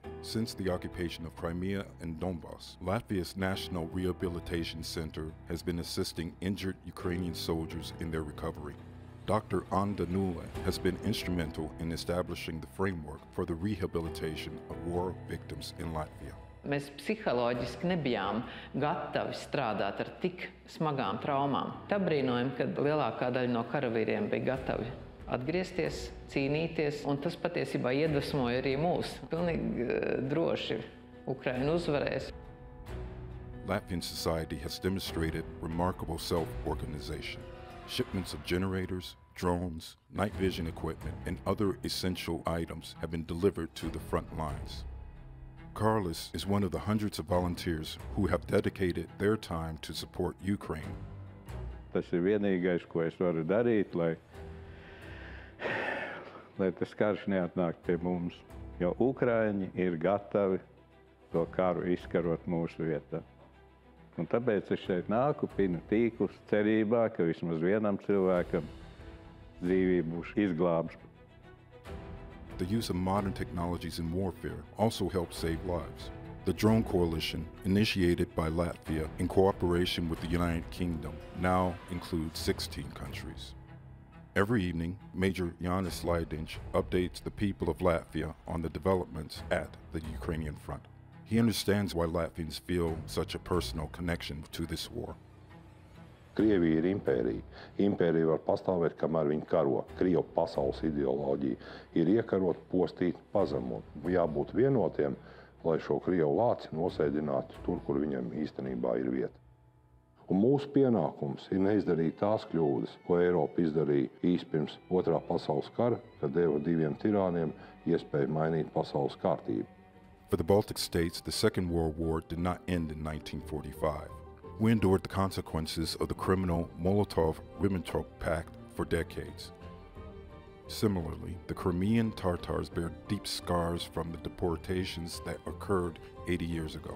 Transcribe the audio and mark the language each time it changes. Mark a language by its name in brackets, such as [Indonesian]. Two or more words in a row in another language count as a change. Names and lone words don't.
[English] Since the occupation of Crimea and Donbass, Latvia's National Rehabilitation Center has been assisting injured Ukrainian soldiers in their recovery. Dr. Anda Nule has been instrumental in establishing the framework for the rehabilitation of war victims in Latvia. [Latvian] Mēs psiholoģiski nebijām gatavi strādāt ar tik smagām traumām. Tā brīnojam, ka lielākā daļa no karavīriem bija gatavi atgriezties, cīnīties, un tas patiesībā iedvesmoja arī mūs. Pilnīgi droši Ukraina uzvarēs. [English] Latvian society has demonstrated remarkable self-organization. Shipments of generators, drones, night vision equipment, and other essential items have been delivered to the front lines. Carlos is one of the hundreds of volunteers who have dedicated their time to support Ukraine. [Latvian] Tas ir vienīgais, ko es varu darīt, lai tas karš neatnāk pie mums, jo Ukraiņi ir gatavi to karu izkarot mūsu vietā. Un tāpēc es šeit nāku, pinu tīklus, cerībā, ka vismaz vienam cilvēkam dzīvība būs izglābs. [English] The use of modern technologies in warfare also helps save lives. The drone coalition, initiated by Latvia in cooperation with the United Kingdom, now includes 16 countries. Every evening, Major Jānis Laidinš updates the people of Latvia on the developments at the Ukrainian front. He understands why Latvians feel such a personal connection to this war. [Latvian] Krievija ir impērija. Impērija var pastāvēt, kamēr viņi karo. Krievu pasaules ideoloģija ir iekarot, postīt, pazemot. Jābūt vienotiem, lai šo Krievu lāci nosēdinātu tur, kur viņam īstenībā ir vieta. Un mūsu pienākums ir neizdarīt tās kļūdas, ko Eiropa izdarīja īsi pirms Otrā pasaules kara, kad deva diviem tirāniem iespēju mainīt pasaules kārtību. [English] For the Baltic states, the Second World War did not end in 1945. We endured the consequences of the criminal Molotov-Ribbentrop Pact for decades. Similarly, the Crimean Tatars bear deep scars from the deportations that occurred 80 years ago.